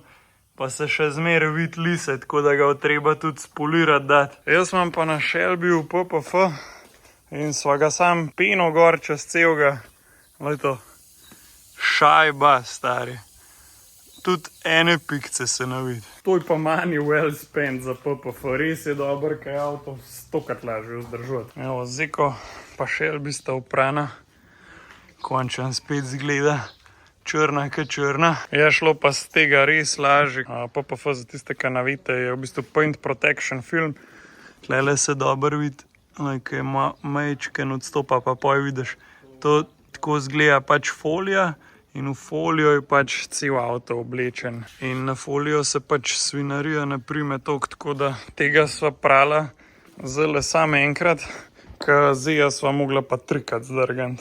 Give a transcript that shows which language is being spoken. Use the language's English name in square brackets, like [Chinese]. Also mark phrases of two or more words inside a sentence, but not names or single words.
[Slovenian] Pa se še zmeraj vidi lise, tako da ga treba tudi spolirati dati. Jaz imam pa na Shelbyju PPF in sva ga sam peno gor čez celega. Glejto, šajba, stari. Tudi ene pikce se ne vidi. To je pa [English] money well spent [Slovenian] za PPF. Res je dober, kaj je avto 100-krat lažje vzdržati. Evo, Zeko pa Shelby sta oprana. Končan spet zgleda črna kot črna. Je šlo pa z tega res lažje. PPF za tiste, ki ne vidite, je v bistvu [English] paint protection film. [Slovenian] Tlele se dobro vidi, ki ima majčken odstopa, pa poj vidiš. To tako zgleda pač folija, In v folijo je pač cel avto oblečen. In na folijo se pač svinarija ne prime toliko, tako da tega sva prala zelo samo enkrat, ker Zeja sva mogla pa 3-krat zdrgant.